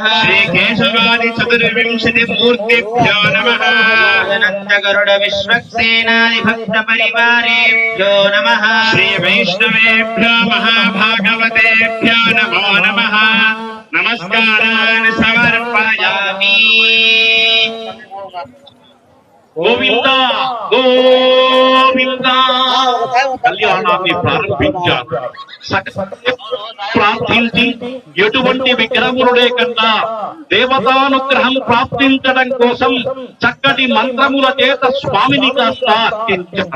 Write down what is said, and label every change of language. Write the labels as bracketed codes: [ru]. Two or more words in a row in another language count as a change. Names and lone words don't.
[sa] श्रीकेशवादि चतुर्विंशतिमूर्तिभ्यो नमः अनन्तगरुड विश्वक्सेनादिभक्तपरिवारेभ्यो नमः श्रीवैष्णवेभ्यो महाभागवतेभ्यो नमो नमः नमस्कारान् समर्पयामि [te] గోవింద గోవింద కళ్యాణాన్ని ప్రారంభించారు. ప్రార్థించి ఎటువంటి విగ్రహములు లేకుండా దేవతానుగ్రహం ప్రాప్తించడం కోసం చక్కటి మంత్రముల చేత స్వామిని కాస్త అర్చించారు.